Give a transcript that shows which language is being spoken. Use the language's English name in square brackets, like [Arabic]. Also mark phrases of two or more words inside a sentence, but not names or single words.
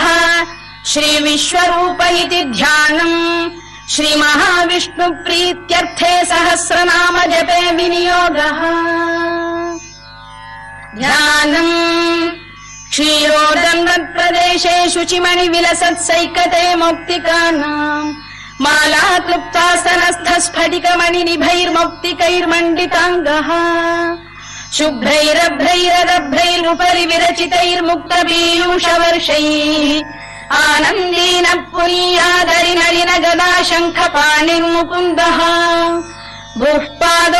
[Sanskrit] శ్రీ విశ్వరూప ఇతి ధ్యానం శ్రీ మహావిష్ణు ప్రీత్యర్థే సహస్రనామ జపే వినియోగః. ధ్యానం క్షీరోదండత్ ప్రదేశే శుచిమణి విలసత్ సైకతే మౌక్తికానాం माला क्लुप्तासनस्थ स्फटिकमणिनिभैर्मौक्तिकैर्मण्डिताङ्गः शुभ्रैरभ्रैरदभ्रैरुपरि विरचितैर्मुक्तपीयूषवर्षैः आनन्देन पुनीयादरि नलिन गदा शङ्खपाणिर्मुकुन्दः भूः पादौ